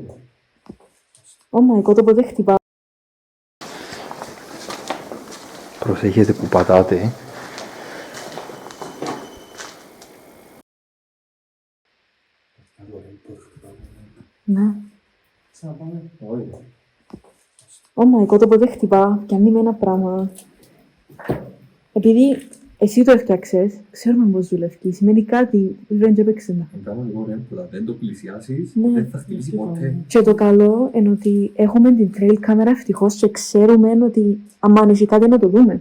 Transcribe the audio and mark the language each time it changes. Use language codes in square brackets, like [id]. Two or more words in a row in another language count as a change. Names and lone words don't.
[en] Oh my god, [el] οπότε χτυπάω. Προσέχετε που πατάτε. Ναι. Ξαναπάμε. Όχι. [en] Oh my god, [el] οπότε χτυπά και αν είμαι ένα πράγμα. Επειδή εσύ το έφτιαξες, ξέρουμε πώς δουλεύει. Σημαίνει κάτι, δεν το έπαιξε να. Κάνω λίγο ρέμπλα, δεν το πλησιάσεις, Ναι. δεν θα χτυπήσει ποτέ. Και το καλό είναι ότι έχουμε την trail κάμερα ευτυχώς και ξέρουμε ότι άμα έχει κάτι να το δούμε.